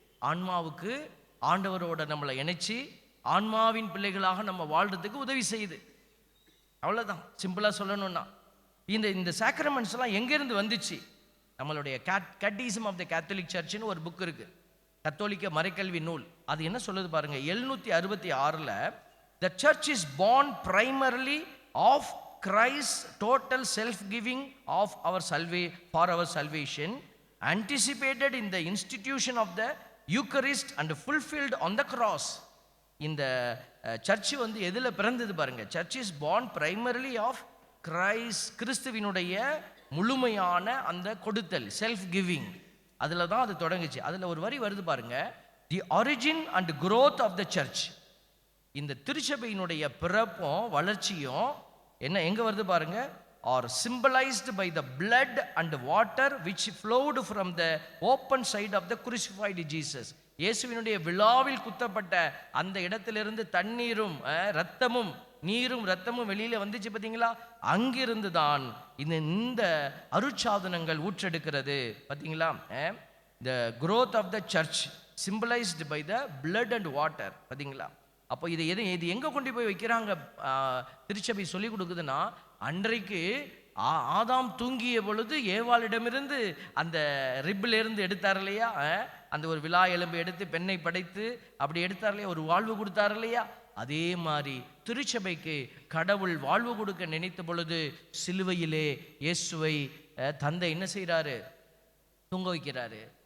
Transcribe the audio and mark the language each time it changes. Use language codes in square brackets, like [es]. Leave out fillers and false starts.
[ta] ஆன்மாவுக்கு ஆண்டவரோட நம்மளை இணைச்சி ஆன்மாவின் பிள்ளைகளாக நம்ம வாழ்றதுக்கு உதவி செய்யுது. அவ்வளோதான், சிம்பிளாக சொல்லணும்னா. இந்த சாக்ரமெண்ட்ஸ்லாம் எங்கேருந்து வந்துச்சு? நம்மளுடைய கேட்டிசம் ஆஃப் த கேத்தலிக் சர்ச்னு ஒரு புக் இருக்கு, கத்தோலிக்க மறைக்கல்வி நூல். அது என்ன சொல்லுது பாருங்க, [en] 766 the church is born primarily of Christ's total self-giving of for our salvation, anticipated in the institution of the Eucharist and fulfilled on the cross. [ta] இந்த சர்ச் வந்து எதுல பிறந்தது பாருங்க, [en] church is born primarily of Christ, [ta] கிறிஸ்துவினுடைய முழுமையான அந்த கொடுத்தல், self giving, அதில் தான் அது தொடங்குச்சு. அதில் ஒரு வரி வருது பாருங்க, [en] The origin and growth of the church. [ta] இந்த திருச்சபையினுடைய பிறப்பும் வளர்ச்சியும் என்ன எங்க வருது பாருங்க, [en] Are symbolized by the blood and water which flowed from the open side of the crucified Jesus. [ta] இயேசுவினுடைய விழாவில் குத்தப்பட்ட அந்த இடத்திலிருந்து தண்ணீரும் இரத்தமும், நீரும் இரத்தமும் வெளியில வந்துச்சு பார்த்தீங்களா? அங்கிருந்து தான் இந்த அருட்சாதனங்கள் ஊற்றெடுக்கிறது பார்த்தீங்களா? [en] the growth of the church symbolized by the blood and water [ta] பார்த்தீங்களா? அப்போ இது எங்கே கொண்டு போய் வைக்கிறாங்க? திருச்சபை சொல்லி கொடுக்குதுன்னா, அன்றைக்கு ஆதாம் தூங்கிய பொழுது ஏவாளிடமிருந்து அந்த ரிப்பிலிருந்து எடுத்தார் இல்லையா, அந்த ஒரு விழா எலும்பு எடுத்து பெண்ணை படைத்து அப்படி எடுத்தார் இல்லையா, ஒரு வாழ்வு கொடுத்தார் இல்லையா, அதே மாதிரி திருச்சபைக்கு கடவுள் வாழ்வு கொடுக்க நினைத்த பொழுது சிலுவையிலே இயேசுவை தந்தை என்ன செய்கிறாரு? தூங்க வைக்கிறாரு.